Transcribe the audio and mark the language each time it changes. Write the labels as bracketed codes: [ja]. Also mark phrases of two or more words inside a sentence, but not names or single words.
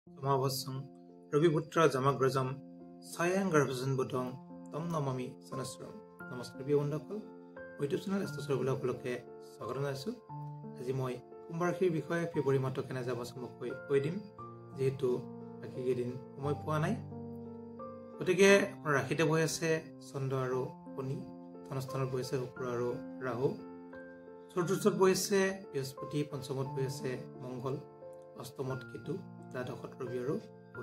[as] Samavasam Raviputra Jamagrajam Sayang Garvasan Budong Tam Namami Sanasram. Namaskar বন্ধুসকল ইউটিউব চেনেল এষ্টছৰ সকলোকে স্বাগত জনাইছো। আজি মই কুম্ভৰাশিৰ বিষয়ে ফেব্ৰুৱাৰী মাহটো কেনে যাব চমুকৈ কৈ দিম, যেহেতু বাকী কেইদিন সময় পোৱা নাই। গতিকে আপোনাৰ ৰাশিতে বহি আছে চন্দ্ৰ আৰু শনি, ধনস্থানত বহি আছে শুক্ৰ আৰু ৰাহু, চতুৰ্থত বহি আছে বৃহস্পতি, পঞ্চমত বহি আছে মংগল, অষ্টমত কেতু, দ্বাদশত ৰবি আৰু বুধ।